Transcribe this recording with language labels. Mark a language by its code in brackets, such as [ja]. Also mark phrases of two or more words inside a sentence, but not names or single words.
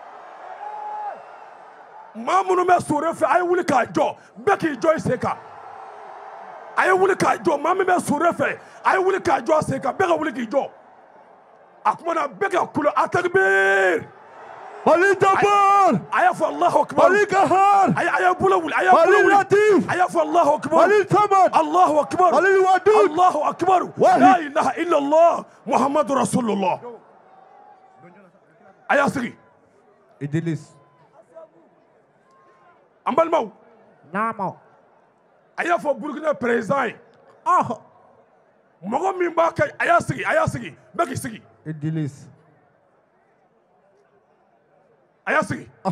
[bm] maa minnu bɛ Sure fɛ a ye wuli k'a jɔ bɛɛ k'i jɔ i sen kan a ye wuli k'a jɔ maa min bɛ Sure fɛ a ye wuli k'a jɔ a sen kan bɛɛ ka wuli k'i jɔ a kumana bɛɛ ka kulo atakbir Mali Jabar a y'a fɔ [ar] الله أكبر [bm] Mali Kahar a y'a bolo wuli a y'a bolo wuli a y'a fɔ [ar] الله أكبر [bm] Mali Samad [ar] الله أكبر [bm] Mali Wadud [ar] الله أكبر لا إله إلا الله محمد رسول الله [bm] a y'a sigi Idris an balimaw naamaw a y'a fɔ Burkina président ye mɔgɔ min b'a kɛ a y'a sigi bɛɛ k'i sigi Idris a y'a sigi a